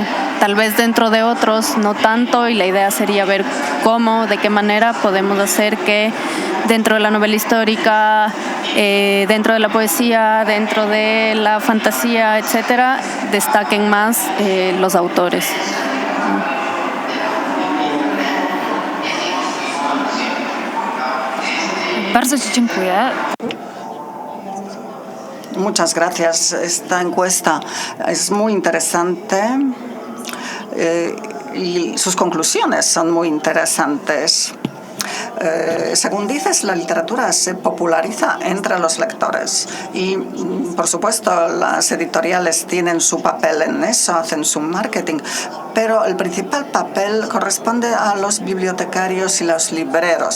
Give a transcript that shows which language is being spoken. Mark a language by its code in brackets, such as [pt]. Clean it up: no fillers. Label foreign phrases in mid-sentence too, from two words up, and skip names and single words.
[es] Tal vez dentro de otros no tanto, y la idea sería ver cómo, de qué manera podemos hacer que dentro de la novela histórica, dentro de la poesía, dentro de la fantasía, etcétera, destaquen más los autores. [pl] Bardzo Ci dziękuję. [es] Muchas gracias. Esta encuesta es muy interesante y sus conclusiones son muy interesantes. Según dices, la literatura se populariza entre los lectores y, por supuesto, las editoriales tienen su papel en eso, hacen su marketing, pero el principal papel corresponde a los bibliotecarios y los libreros.